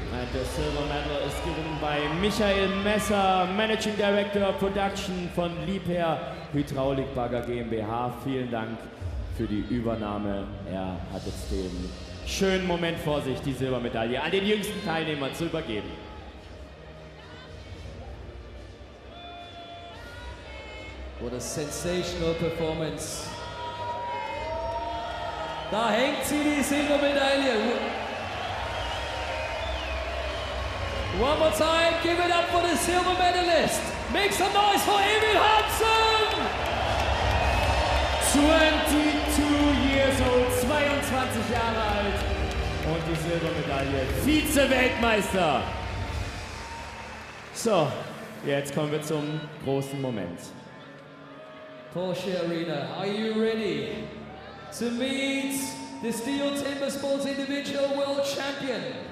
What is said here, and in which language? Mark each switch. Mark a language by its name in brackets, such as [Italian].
[English] And the silver medal is given by Michael Messer, Managing Director Production von Liebherr Hydraulikbagger GmbH. [German] Vielen Dank für die Übernahme. Er hat jetzt den schönen Moment vor sich, die Silbermedaille an den jüngsten Teilnehmer zu übergeben. [English] What a sensational performance. [German] Da hängt sie, die Silbermedaille. [English] One more time, give it up for the silver medalist. Make some noise for Emil Hansson. 22 years old, [German] 22 Jahre alt. Und die Silbermedaille, Vize-Weltmeister. So, jetzt kommen wir zum großen Moment. [English] Porsche Arena, are you ready to meet the STIHL Timbersports Individual World Champion?